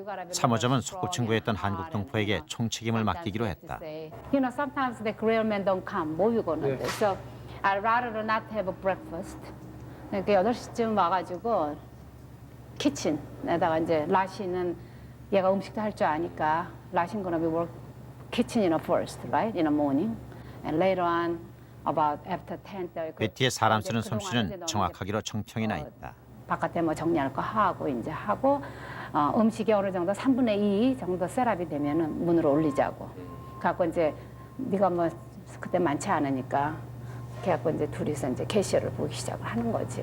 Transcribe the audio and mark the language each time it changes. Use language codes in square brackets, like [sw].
[ko] 삼호점은 소꿉친구였던 한국 동포에게 총책임을 맡기기로 했다. [en] You know, sometimes the Korean men don't come. [ko] 모이고는. [en] So I'd rather not have a breakfast. [ko] 이렇게 8시쯤 와가지고 키친에다가 이제 라시는 얘가 음식도 할 줄 아니까 라시는 [en] gonna be work kitchen in the first, right, in the morning, and later on about after 10:30. [ko] 베티의 사람 쓰는 솜씨는 정확하기로 청평이 나 있다. 바깥에 뭐 정리할 거 하고 이제 하고 음식이 어느 정도 3분의 2 정도 셋업이 되면은 문으로 올리자고. 갖고 이제 네가 뭐 그때 많지 않으니까 그래갖고 이제 둘이서 이제 캐시어를 보기 시작을 하는 거지.